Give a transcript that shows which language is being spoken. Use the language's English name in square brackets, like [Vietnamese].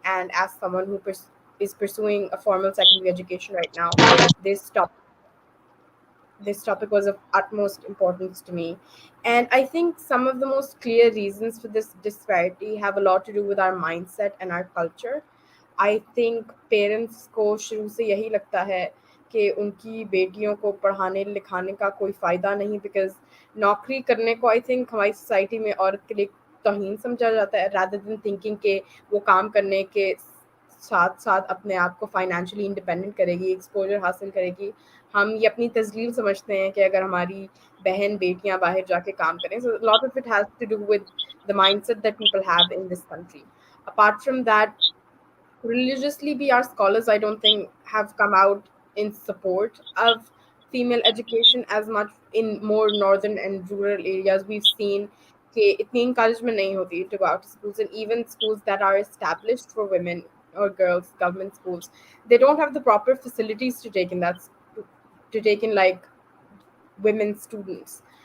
[English] And as someone who is pursuing a formal secondary education right now, this topic this topic was of utmost importance to me. And I think some of the most clear reasons for this disparity have a lot to do with our mindset and our culture. [Urdu] I think parents کو شروع سے یہی لگتا ہے کہ ان کی بیٹیوں کو پڑھانے لکھانے کا کوئی فائدہ نہیں، بیکاز نوکری کرنے کو آئی تھنک ہماری سوسائٹی میں عورت کے لیے توہین سمجھا جاتا ہے، [English] rather than thinking [Urdu] کہ وہ کام کرنے کے ساتھ ساتھ اپنے آپ کو فائنینشلی انڈیپینڈنٹ کرے گی، ایکسپوجر حاصل کرے گی. हम ये अपनी तजलील समझते हैं कि अगर हमारी बहन बेटियां बाहर जाके काम करें. [English] So a lot of it has to do with the mindset that people have in this country. Apart from that, religiously we are scholars, I don't think, have come out in support of female education as much. In more northern and rural areas we've seen [Urdu] कि इतनी [English] encouragement [Urdu] नहीं होती [English] to go out to schools, and even schools that are established for women or girls, government schools, they don't have the proper facilities to take in to take in like women students.